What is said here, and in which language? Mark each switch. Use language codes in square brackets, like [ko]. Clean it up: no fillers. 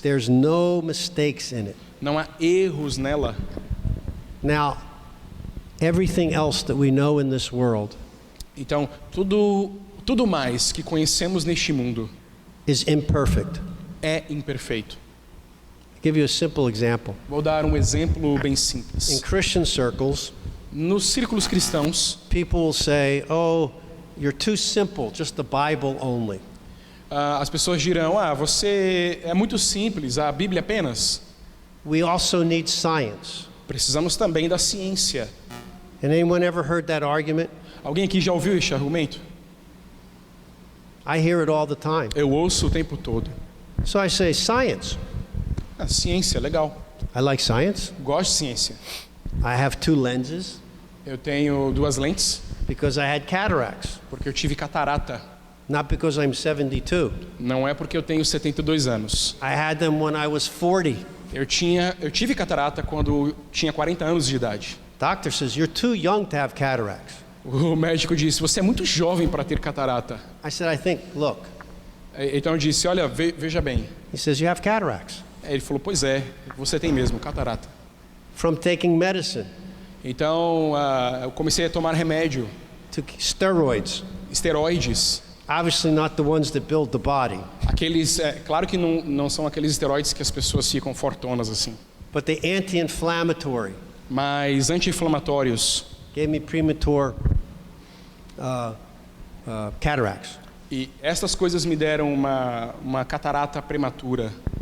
[en] There's no mistakes in it. [pt] não há erros nela. [en] Now, everything else that we know in this world [pt] Então, tudo mais que conhecemos neste mundo [en] is imperfect. [pt] é imperfeito. [en] I'll give you a simple example. [pt] Vou dar um exemplo bem [en] In [pt] simples. [en] Christian circles, [pt] Nos círculos cristãos, [en] people will say, "Oh, you're too simple, just the Bible only." [pt] as pessoas dirão: você é muito simples, a Bíblia apenas. [en] We also need science. [pt] Precisamos também da ciência. [en] And anyone ever heard that argument? [pt] Alguém aqui já ouviu este argumento? [en] I hear it all the time. [pt] Eu ouço o tempo todo. [en] So I say, science. [pt] Ciência, legal. [en] I like science. [pt] Gosto de ciência. [en] I have 2 lenses [pt] Eu tenho 2 lentes [en] because I had cataracts, [pt] porque eu tive catarata. [en] not because I'm 72. [pt] Não é porque eu tenho 72 anos. [en] I had them when I was 40. [pt] Eu tive catarata quando tinha 40 anos de idade. [en] Doctor says, "You're too young to have cataracts." [pt] O médico disse: você é muito jovem para ter catarata. [en] I said, "I think, look." [pt] Então eu disse: olha, veja bem. [en] He says, "You have cataracts [pt] Ele falou: pois é, você tem mesmo catarata. [en] from taking medicine, [pt] Então eu comecei a tomar remédio, [en] to steroids, [pt] esteroides. [en] obviously not the ones that build the body, [pt] Aqueles, claro que não são aqueles esteroides que as pessoas ficam fortonas assim, [en] but the anti-inflammatory [pt] mas anti-inflamatórios. [en] gave me premature cataracts. [pt] E essas coisas me deram uma catarata prematura.